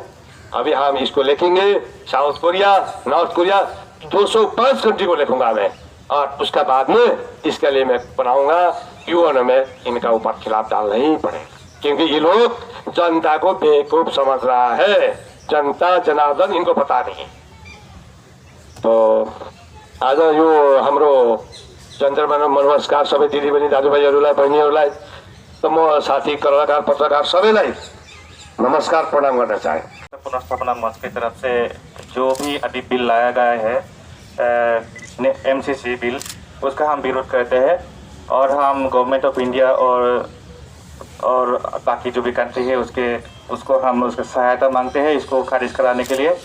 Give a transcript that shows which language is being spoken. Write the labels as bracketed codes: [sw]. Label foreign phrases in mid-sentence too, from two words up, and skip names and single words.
[hi] अभी हम इसको लिखेंगे, साउथ कोरिया, नॉर्थ कोरिया, 205 कंट्री को लिखूंगा मैं, और उसका बाद में इसके लिए मैं बनाऊंगा यूएन में इनका ऊपर खिलाफ डालना ही पड़ेगा, क्योंकि ये लोग जनता को बेवकूफ समझ रहा है, जनता जनार्दन इनको पता नहीं। [ne] तो आज यो हाम्रो जनतामा नमस्कार सबै दिदीबहिनी दाजुभाइहरूलाई बहिनीहरूलाई, तो म साथी कलाकार पत्रकार सबैलाई नमस्कार प्रणाम [hi] करना चाहे। पुनर्स्थापना मंच की तरफ से जो भी अभी बिल लाया गया है [en] MCC bill, [hi] उसका हम विरोध करते हैं, और हम गवर्नमेंट ऑफ इंडिया और बाकी जो भी कंट्री है उसको हम उसकी सहायता मांगते हैं इसको खारिज कराने के लिए।